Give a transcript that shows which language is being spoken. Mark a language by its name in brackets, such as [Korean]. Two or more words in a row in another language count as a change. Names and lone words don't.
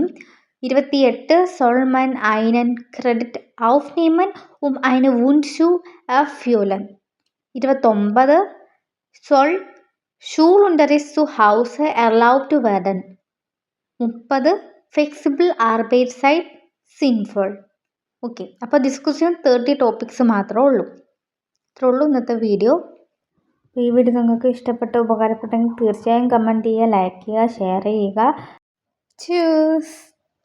[German] 28 soll man einen Kredit aufnehmen, einen Wunsch zu erfüllen. 29 soll Schulunterricht zu Hause erlaubt werden. 30 flexible Arbeitszeit sinnvoll. [Malayalam] ഓക്കെ, അപ്പോൾ ഡിസ്കഷൻ 30 ടോപ്പിക്സ് മാത്രമേ ഉള്ളൂ. ഇത്രേ ഉള്ളൂ ഇന്നത്തെ വീഡിയോ. അപ്പോൾ ഈ വീഡിയോ നിങ്ങൾക്ക് ഉപകാരപ്പെട്ടെങ്കിൽ തീർച്ചയായും കമൻറ്റ് ചെയ്യുക, ലൈക്ക് ചെയ്യുക, ഷെയർ ചെയ്യുക. ചൂസ്.